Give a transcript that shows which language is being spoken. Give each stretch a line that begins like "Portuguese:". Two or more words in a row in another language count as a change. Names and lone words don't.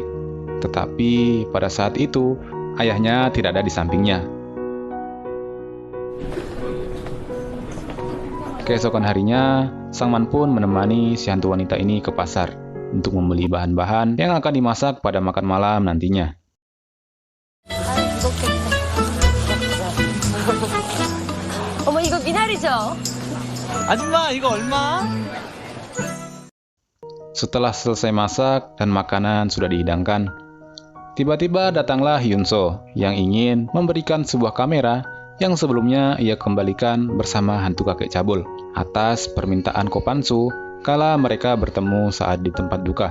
Indonesian: Tetapi pada saat itu, ayahnya tidak ada di sampingnya. Keesokan harinya, Sangman pun menemani si hantu wanita ini ke pasar untuk membeli bahan-bahan yang akan dimasak pada makan malam nantinya.
Korean: 어머, 이거 미나리죠? 아줌마 이거 얼마?
Indonesian: Setelah selesai masak dan makanan sudah dihidangkan, tiba-tiba datanglah Hyunso yang ingin memberikan sebuah kamera yang sebelumnya ia kembalikan bersama hantu kakek cabul atas permintaan Kopansu kala mereka bertemu saat di tempat duka.